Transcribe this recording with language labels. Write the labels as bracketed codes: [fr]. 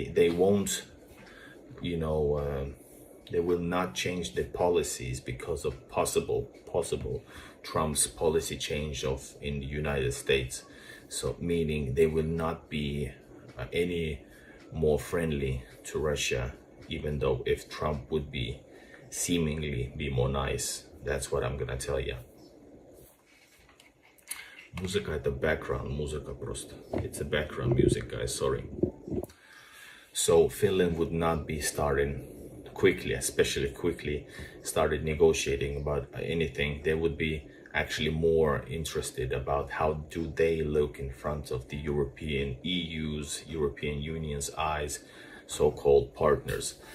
[en] won't, you know, they will not change their policies because of possible Trump's policy change in the United States. So meaning they will not be any more friendly to Russia, even though if Trump would seemingly be more nice. That's what I'm gonna tell you. [ru] Музыка это background, музыка просто. [en] It's a background music, guys, sorry. So Finland would not be starting quickly, especially quickly started negotiating about anything. They would be actually more interested about how do they look in front of the European European Union's eyes, so-called partners.